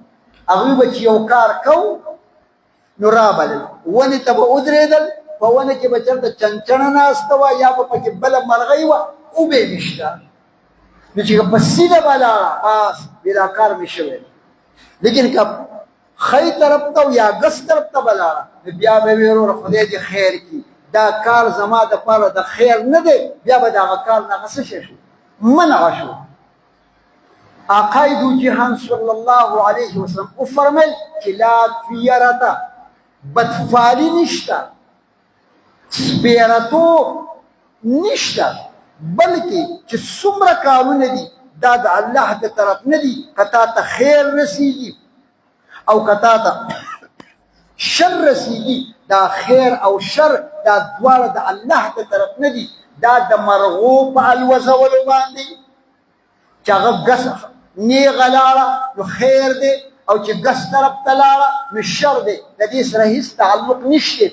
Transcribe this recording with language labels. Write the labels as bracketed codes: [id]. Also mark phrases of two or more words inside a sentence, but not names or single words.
[ps] هغوی به چې یو کار کو نو رابلل ونې ته به ودرېدل په ونه کې به چېرته چنچڼه ناسته وه یا به پکې بله مرغۍ وه اوبې نشته نو چې په سیده به لاړه بس بې دا کار مې شوی لیکن که خی طرف ته یا ګس طرف ته به لاړه نو بیا به ویې وروره خدای دې خیر کړي دا کار زما دپاره د خیر نه دی بیا به د هغه کار نه هغه څه شی شو منع شو. آقای دو جهان [ar] صلی الله علیه وسلم [ps] وفرمیل چې [ar] لا طیرته [ps] بدفالي نشته سپیرتو نشته بلکې چې څومره کارونه دي دا د الله د طرف نه دي که تا ته خیر رسیږي او که تا ته شر رسیږي دا خیر او شر دا دواړه د الله د طرف نه دي دا د مرغو په الوزولو باندې چې هغه ګس نیغه لاړه نو خیر دی او چې ګس طرف ته لاړه نو شر دی د دې سره هېڅ تعلق نشته.